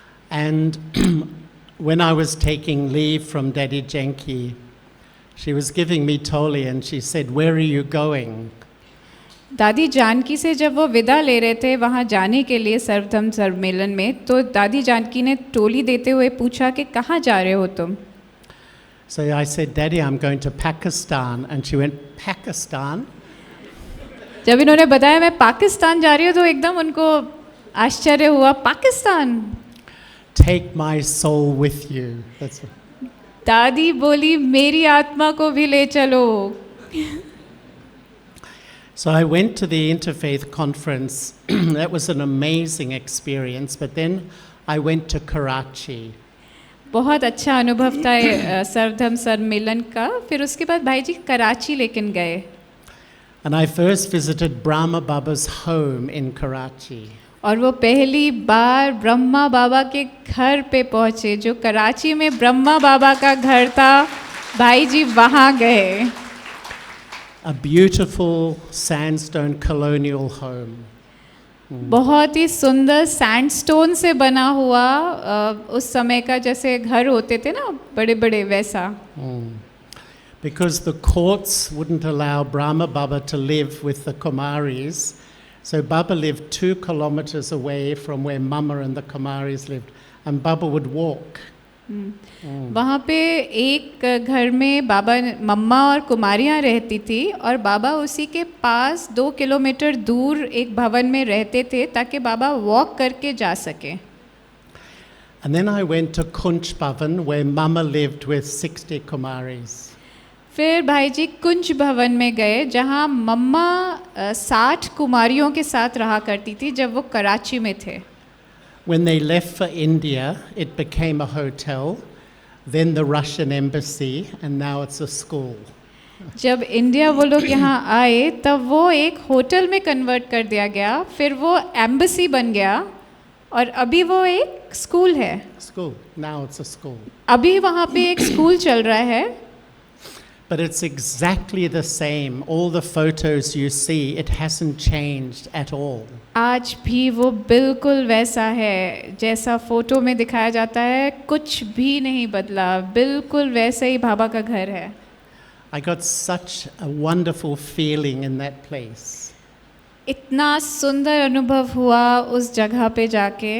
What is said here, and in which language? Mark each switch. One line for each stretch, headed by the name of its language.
English: And when I was taking leave from Daddy Janki, she was giving me toli and she said, where are you going?
Hindi: दादी जानकी से जब वो विदा ले रहे थे वहाँ जाने के लिए सर्वधर्म सम्मेलन में, तो दादी जानकी ने टोली देते हुए पूछा कि कहाँ जा रहे हो तुम?
English: So I said, Daddy, I'm going to Pakistan. And she went, Pakistan?
Hindi: जब इन्होंने बताया मैं पाकिस्तान जा रही हूँ तो एकदम उनको आश्चर्य हुआ। Pakistan?
English: Take my soul with you. That's what...
Hindi: दादी बोली मेरी आत्मा को भी ले चलो।
English: So I went to the Interfaith conference. That was an amazing experience. But then I went to Karachi.
Hindi: बहुत अच्छा अनुभव था सर्वधर्म सम्मेलन का। फिर उसके बाद भाई जी कराची लेकिन गए।
English: And I first visited Brahma Baba's home in Karachi.
Hindi: और वो पहली बार ब्रह्मा बाबा के घर पे पहुँचे, जो कराची में ब्रह्मा बाबा का घर था। भाई जी वहाँ गए।
English: A beautiful sandstone colonial home.
Hindi: बहुत ही सुंदर सैंडस्टोन से बना हुआ उस समय का जैसे घर होते थे ना बड़े बड़े वैसा।
English: Because the courts wouldn't allow Brahma Baba to live with the Kumaris, so Baba lived 2 kilometers away from where Mama and the Kumaris lived, and Baba would walk.
Hindi: वहाँ पे एक घर में बाबा मम्मा और कुमारियाँ रहती थी और बाबा उसी के पास 2 किलोमीटर दूर एक भवन में रहते थे ताकि बाबा वॉक करके जा सके।
English: And then I went to Kunch Bhavan, where Mama lived with 60 Kumaris.
Hindi: फिर भाई जी कुंज भवन में गए जहाँ मम्मा 60 कुमारियों के साथ रहा करती थी जब वो कराची में थे.
English: When they left for India, it became a hotel, then the Russian embassy, and now it's a school.
Hindi: जब इंडिया वो लोग यहाँ आए तब वो एक होटल में कन्वर्ट कर दिया गया, फिर वो एम्बेसी बन गया और अभी वो एक स्कूल है.
English: School. Now it's a school.
Hindi: अभी वहाँ पे एक स्कूल चल रहा है.
English: But it's exactly the same. All the photos you see, it hasn't changed at all.
Hindi: आज भी वो बिल्कुल वैसा है जैसा फोटो में दिखाया जाता है, कुछ भी नहीं बदला, बिल्कुल वैसे ही बाबा का घर है.
English: I got such a wonderful feeling in that place.
Hindi: इतना सुंदर अनुभव हुआ उस जगह पे जाके.